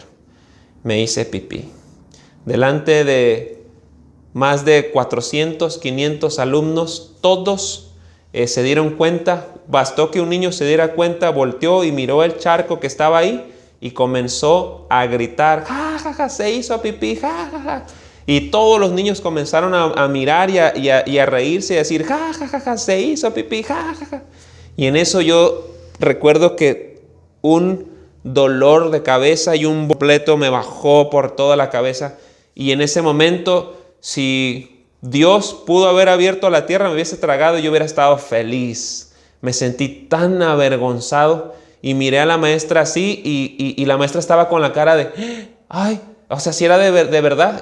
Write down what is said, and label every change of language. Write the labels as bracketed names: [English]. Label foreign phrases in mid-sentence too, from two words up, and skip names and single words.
[Spanish] Me hice pipí. Delante de más de 400, 500 alumnos, todos se dieron cuenta. Bastó que un niño se diera cuenta, volteó y miró el charco que estaba ahí y comenzó a gritar: ¡ja, ja, ja! Se hizo pipí, ¡ja, ja, ja! Y todos los niños comenzaron a mirar y a reírse y a decir: ¡ja, ja, ja, ja! Se hizo pipí, ¡ja, ja, ja! Y en eso yo recuerdo que un dolor de cabeza y un boleto me bajó por toda la cabeza. Y en ese momento, si Dios pudo haber abierto la tierra, me hubiese tragado y yo hubiera estado feliz. Me sentí tan avergonzado y miré a la maestra así y la maestra estaba con la cara de, ay, o sea, si era de verdad.